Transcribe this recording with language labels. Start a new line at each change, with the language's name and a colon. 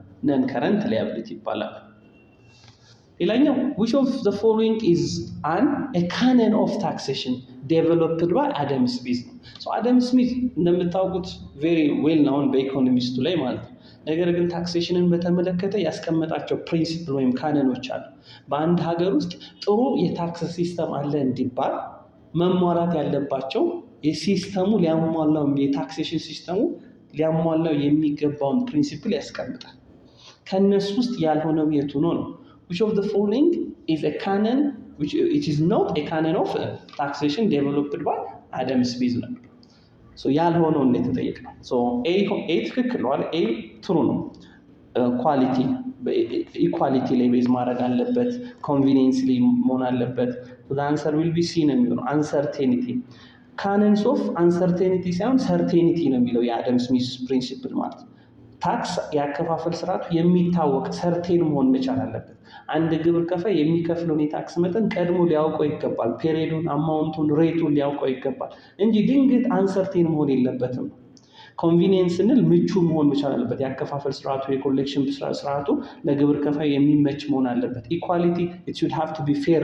Amharic: ነን ከረንት ሊያቢሊቲ ይባላል። ሌላኛው
English: which of the following is a canon of taxation developed by Adam Smith
Amharic: ነው። አደም ስሚት እንደምታውቁት
English: very well known
Amharic: በኢኮኖሚስቱ ላይ ማለት ነው። ነገር ግን ታክሴሽንን በተመለከተ ያስቀመጣቸው ፕሪንሲፕል ወይም ካነኖች አሉ። በአንድ ሀገር ውስጥ ጥሩ የታክስ ሲስተም አለ እንዲባል መሟላት ያለባቸው የሲስተሙ ሊያሟላው የታክሴሽን ሲስተሙ ሊያሟላው የሚገባውን ፕሪንሲፕል ያስቀምጣል። ከነሱ ውስጥ ያልሆነው የቱ ነው?
English: which of the following is a canon which it is not a canon of taxation developed by Adam Smith
Amharic: ነው። ያልሆነው እንዴት ተጠየቀው? a ትክክል ነው አይደል? a true ነው። ኳሊቲ ኢኳሊቲ ላይ ቤዝ ማድረግ አለበት። ኮንቪኒየንስ ላይ መሆን አለበት።
English: the answer will be c
Amharic: ነው የሚሆነው። uncertainty canons of uncertainty ሳይሆን certainty ነው የሚለው የአደም ስሚዝ ፕሪንሲፕል ማለት ነው። ታክስ ያከፋፈል ስርዓቱ የሚታወቅ ሰርቴን መሆን መቻል አለበት። አንድ ግብር ከፋይ የሚከፍለውን የታክስ መጠን ቀድሞ ሊያውቀው ይገባል። ፔሪዱን፣ አማውንቱን፣ ሬቱን ሊያውቀው ይገባል እንጂ ድንገት አንሰርቴን መሆን የለበትም። ኮንቪኒየንስ ስንል ምቹ መሆን መቻል አለበት። ያከፋፈል ስርዓቱ የኮሌክሽን ስርዓቱ ለግብር ከፋይ የሚመች መሆን አለበት። ኢኳሊቲ
English: it should have to be